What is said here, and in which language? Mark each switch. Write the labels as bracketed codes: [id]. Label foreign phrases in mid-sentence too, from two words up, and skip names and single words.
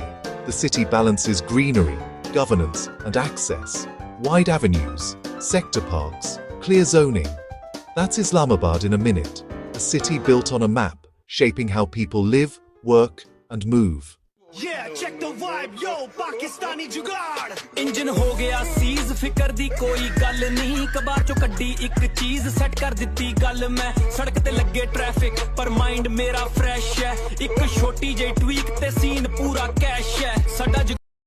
[en] The city balances greenery, governance, and access. Wide avenues, sector parks, clear zoning. That's Islamabad in a minute. A city built on a map, shaping how people live, work, and move. Yeah, check the vibe, yo, Pakistani जुगाड़। [pa] انجن ہو گیا سیز، فکر دی کوئی گل نہیں، کباڑ چوں کڈھی اک چیز سیٹ کر دتی گل میں. سڑک تے لگے ٹریفک پر مائنڈ میرا فریش ہے، اک چھوٹی جی ٹویک تے سین پورا کیش ہے. साडा